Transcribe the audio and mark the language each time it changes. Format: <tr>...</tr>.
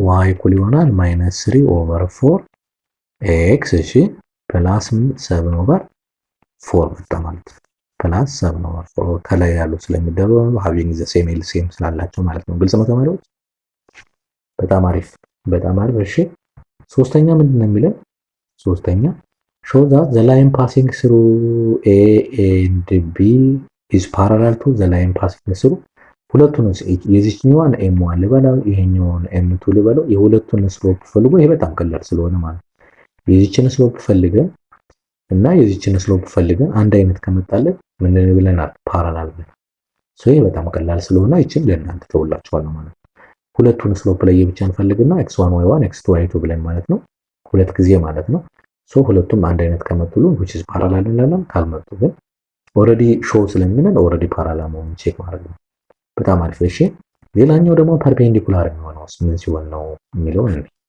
<am>y እኩል ይሆናል -3/4x እሺ ፕላስ 7/4 መጣ ማለት ነው። ፕላስ 7/4 ከላይ ያሉ ስለሚደረው having the same LCM ስላላቸው ማለት ነው። ግልጽ ነው ተማሪዎች? በጣም አሪፍ በጣም አሪፍ። እሺ ሶስተኛ ምንድነው የሚለው? ሶስተኛ</am> <en>show that the line passing through A and B is parallel to the line passing through</en> <am>ሁለቱን የዚህኛዋን m1 ልበለው ይሄኛውን m2 ልበለው የሁለቱን ስሎፕ ፈልጎ ይሄ በጣም ቀላል ስለሆነ ማለት የዚህችን ስሎፕ ፈልገን እና የዚህችን ስሎፕ ፈልገን አንድ አይነት ከመጣለን ምን ብለናል ፓራላል ብለን ይሄ በጣም ቀላል ስለሆነ ይችን ለእናንተ ተውላችኋለሁ ማለት ነው። ሁለቱን ስሎፕ ላይ የብቻን ፈልግና x1 y1 x2 y2 ብለን ማለት ነው ሁለት ጊዜ ማለት ነው። ሁለቱም አንድ አይነት ከመጡልን which is parallel እንላለን። ካልመጡ ግን ኦሬዲ ሾው ስለሚለን ኦሬዲ ፓራላል መሆኑን ቼክ ማድረግ ነው። በጣም አሪፍ። እሺ ሌላኛው ደግሞ ፐርፔንዲኩላር የሚሆነው ምን ሲሆን ነው የሚለው እንዴ</am>